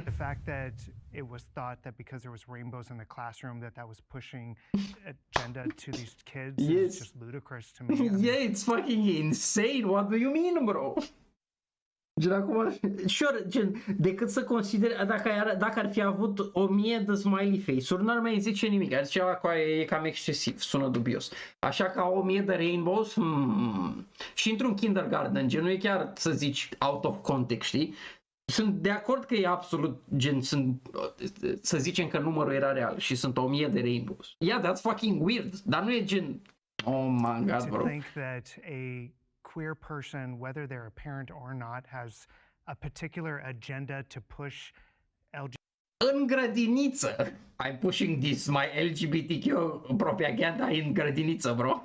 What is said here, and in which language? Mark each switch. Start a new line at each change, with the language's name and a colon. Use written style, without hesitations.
English: The fact that it was thought that because there was rainbows in the classroom that was pushing agenda to these kids is just ludicrous to me. Yeah, it's fucking insane. What do you mean, bro?
Romanian: Gen acum, sure, gen, decât să consider, dacă ar fi avut 1000 de smiley face-uri, n-ar mai zice nimic, ar zicea că e cam excesiv, sună dubios. Așa că 1000 de rainbows, și într-un kindergarten, gen, nu e chiar să zici
English: out of context,
Romanian: știi? Sunt de acord că e absolut, gen, să zicem că numărul era real și sunt 1000 de rainbows.
English: Yeah, that's fucking weird,
Romanian: dar nu e gen,
English: oh my god, bro. To think that a queer person, whether they're a parent or not, has a particular agenda to push
Romanian: În grădiniță.
English: I'm pushing this, my LGBTQ propaganda in grădiniță, bro.